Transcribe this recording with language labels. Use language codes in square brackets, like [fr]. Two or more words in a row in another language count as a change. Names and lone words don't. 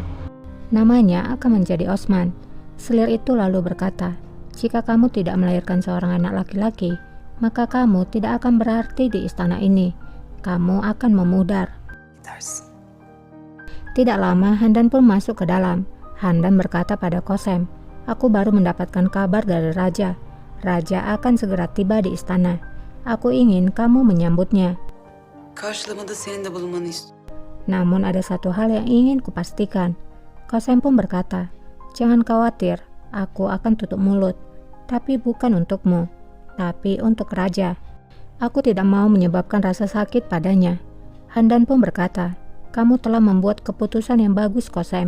[id] Namanya akan menjadi Osman. Selir itu lalu berkata, jika kamu tidak melahirkan seorang anak laki-laki, maka kamu tidak akan berarti di istana ini. Kamu akan memudar. Tidak lama Handan pun masuk ke dalam. Handan berkata pada Kosem, aku baru mendapatkan kabar dari raja. Raja akan segera tiba di istana. Aku ingin kamu menyambutnya. [tr] Karşılamada senin de bulunmanı istiyorum. [id] Namun ada satu hal yang ingin kupastikan. Kosem pun berkata, jangan khawatir, aku akan tutup mulut. Tapi bukan untukmu, tapi untuk raja. Aku tidak mau menyebabkan rasa sakit padanya. Handan pun berkata, kamu telah membuat keputusan yang bagus, Kosem.